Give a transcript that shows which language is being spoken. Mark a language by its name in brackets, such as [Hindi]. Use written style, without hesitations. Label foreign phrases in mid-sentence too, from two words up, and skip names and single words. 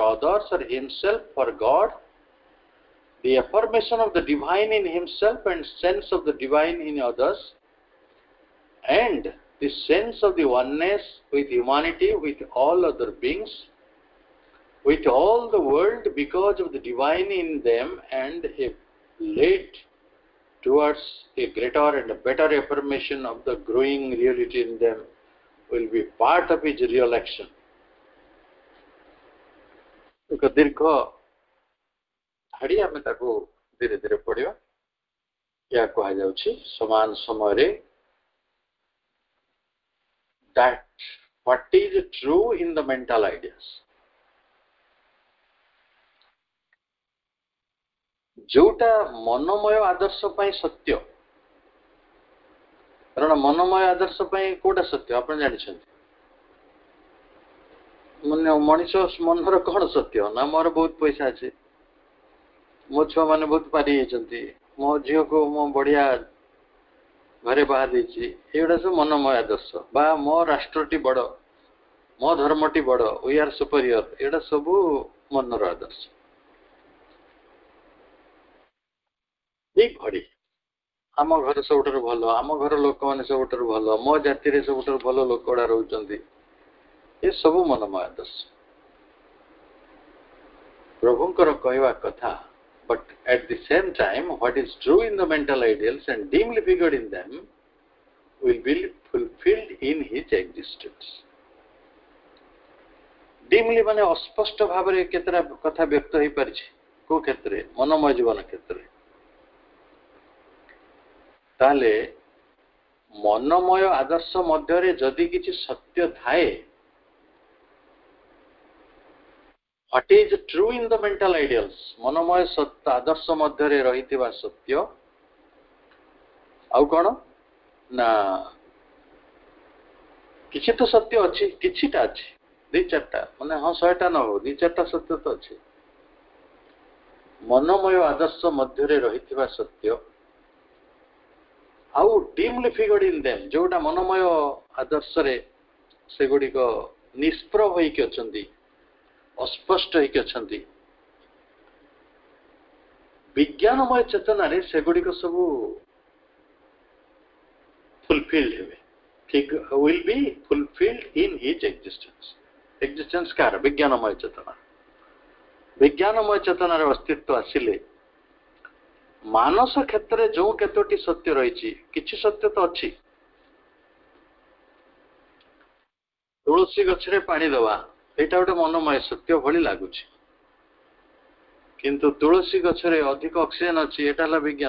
[English] others or himself for God, the affirmation of the divine in himself and sense of the divine in others, and the sense of the oneness with humanity, with all other beings, with all the world because of the divine in them, and a led towards a greater and a better affirmation of the growing reality in them, will be part of his real action. [Odia] ଏକ ଦୀର୍ଘ ଧାଡ଼ି ଆମେ ତାକୁ ଧୀରେ ଧୀରେ ପଢିବା। ଏହା କୁହାଯାଉଛି ସମାନ ସମୟରେ [English] that what is true in the mental ideas, [Odia] ଯୋଉଟା ମନୋମୟ ଆଦର୍ଶ ପାଇଁ ସତ୍ୟ। କାରଣ ମନୋମୟ ଆଦର୍ଶ ପାଇଁ କୋଉଟା ସତ୍ୟ ଆପଣ ଜାଣିଛନ୍ତି? ମଣିଷ ମନର କଣ ସତ୍ୟ ନା ମୋର ବହୁତ ପଇସା ଅଛି, ମୋ ଛୁଆ ମାନେ ବହୁତ ପାରି ଯାଇଛନ୍ତି, ମୋ ଝିଅକୁ ମୁଁ ବଢିଆ ଘରେ ବାହା ଦେଇଛି, ଏଗୁଡା ସବୁ ମନୋମୟ ଆଦର୍ଶ। ବା ମୋ ରାଷ୍ଟ୍ରଟି ବଡ, ମୋ ଧର୍ମଟି ବଡ, [English] we are superior, [Odia] ଏଗୁଡା ସବୁ ମନର ଆଦର୍ଶ। ଠିକ ଭଳି ଆମ ଘର ସବୁଠାରୁ ଭଲ, ଆମ ଘର ଲୋକମାନେ ସବୁଠାରୁ ଭଲ, ମୋ ଜାତିରେ ସବୁଠାରୁ ଭଲ ଲୋକ ଗୁଡା ରହୁଛନ୍ତି, ଏ ସବୁ ମନୋମୟ ଆଦର୍ଶ। ପ୍ରଭୁଙ୍କର କହିବା କଥା, [English] but at the same time what is true in the mental ideals and dimly figured in them will be fulfilled in his existence। [Odia] dimly ମାନେ ଅସ୍ପଷ୍ଟ ଭାବରେ କେତେଟା କଥା ବ୍ୟକ୍ତ ହେଇପାରିଛି କୋଉ କ୍ଷେତ୍ରରେ? मनोमय ଜୀବନ କ୍ଷେତ୍ରରେ। ତାହେଲେ ମନୋମୟ ଆଦର୍ଶ ମଧ୍ୟରେ ଯଦି କିଛି ସତ୍ୟ ଥାଏ, [English] what is true in the mental ideals, [Odia] ମନୋମୟ ଆଦର୍ଶ ମଧ୍ୟରେ ରହିଥିବା ସତ୍ୟ ଆଉ କଣ ନା କିଛି ତ ସତ୍ୟ ଅଛି, କିଛିଟା ଅଛି, ଦି ଚାରିଟା, ମାନେ ହଁ 100ଟା ନ ହଉ, ଦି ଚାରିଟା ସତ୍ୟ ତ ଅଛି। ମନୋମୟ ଆଦର୍ଶ ମଧ୍ୟରେ ରହିଥିବା ସତ୍ୟ ଆଉ [English] dimly figured in them, [Odia] ଯୋଉଟା मनोमय ଆଦର୍ଶରେ ସେଗୁଡିକ ନିଷ୍ପ୍ରଭ ହେଇକି ଅଛନ୍ତି, ଅସ୍ପଷ୍ଟ ହେଇକି ଅଛନ୍ତି, ବିଜ୍ଞାନମୟ ଚେତନାରେ ସେଗୁଡିକ ସବୁ ଫୁଲଫିଲ୍ଡ ହେବେ, [English] will be fulfilled in his existence। [Odia] existence କାର? ବିଜ୍ଞାନମୟ ଚେତନା। ବିଜ୍ଞାନମୟ ଚେତନାର ଅସ୍ତିତ୍ୱ ଆସିଲେ ମାନସ କ୍ଷେତ୍ରରେ ଯୋଉ କେତୋଟି ସତ୍ୟ ରହିଛି, କିଛି ସତ୍ୟ ତ ଅଛି। ତୁଳସୀ ଗଛରେ ପାଣି ଦେବା, ଏଇଟା ଗୋଟେ मनोमय ସତ୍ୟ ଭଳି ଲାଗୁଛି, କିନ୍ତୁ ତୁଳସୀ ଗଛରେ ଅଧିକ ଅକ୍ସିଜେନ ଅଛି, ଏଇଟା ହେଲା ବିଜ୍ଞାନ।